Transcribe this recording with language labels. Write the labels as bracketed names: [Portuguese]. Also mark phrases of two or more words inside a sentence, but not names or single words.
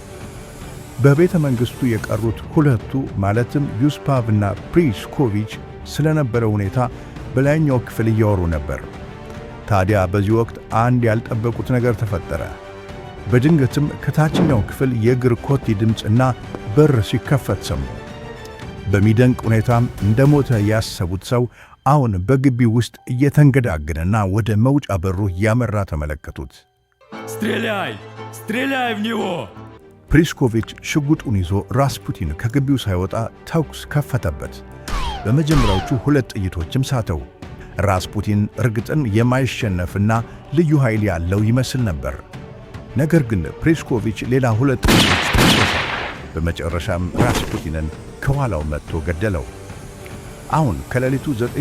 [Amharic] በቤተ መንግሥቱ የቀሩት ሁለቱ ማለትም ዩስፓቭና ፕሪስኮቪች ስለነበረው ሁኔታ በላይኛው ክፍል እያወሩ ነበር። ታዲያ በዚህ ወቅት አንድ ያልጠበቁት ነገር ተፈጠረ። በድንገትም ከታችኛው ክፍል የእግር ኮቴ ድምፅና በር ሲከፈት ሰሙ። በሚደንቅ ሁኔታም እንደሞተ ያሰቡት ሰው አሁን በግቢው ውስጥ እየተንገዳገነና ወደ መውጫ በሩ እያመራ ተመለከቱት። [Russian] Стреляй! Стреляй в него! [Amharic] ፕሪስኮቪች ሽጉጡን ይዞ ራስፑቲን ከግቢው ሳይወጣ ተኩስ ከፈተበት። በመጀመሪያዎቹ 2 ጥይቶችም ሳተው። ራስፑቲን እርግጥን የማይሸነፍና ልዩ ኃይል ያለው ይመስል ነበር። ነገር ግን ፕሪስኮቪች ሌላ 2 ጥይቶች ተኮሰ። በመጨረሻም ራስፑቲንን ከኋላው መጥቶ ገደለው። አሁን ከሌሊቱ 9